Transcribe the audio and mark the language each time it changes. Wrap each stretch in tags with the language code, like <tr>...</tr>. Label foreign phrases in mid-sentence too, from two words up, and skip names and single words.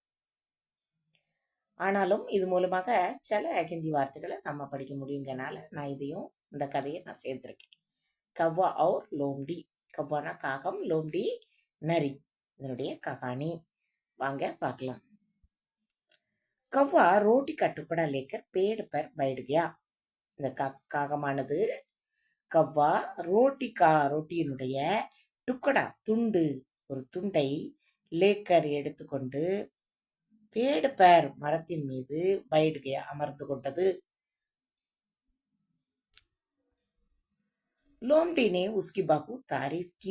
<ta>ஆனாலும் இது மூலமாக சில ஹிந்தி வார்த்தைகளை நம்ம படிக்க முடியுங்கனால நான் இதையும் இந்த கதையை நான் சேர்த்திருக்கேன்.</ta> <hi>कौवा और लोमड़ी.</hi> <ta>கவ்வானா காகம், லோம்டி நரி. இதனுடைய ககானி வாங்க பார்க்கலாம்.</ta> <hi>कौवा रोटी का टुकड़ा लेकर पेड़ पर बैठ गया.</hi> <ta>இந்த காகமானது கவ்வா ரொட்டியினுடைய டுக்கடா துண்டு ஒரு துண்டை லேக்கர் எடுத்துக்கொண்டு</ta> <hi>पेड़ पर</hi> <ta>மரத்தின் மீது பைடுகே அமர்ந்து கொண்டது.</ta> <hi>लोमड़ी ने उसकी बहुत तारीफ़ की.</hi>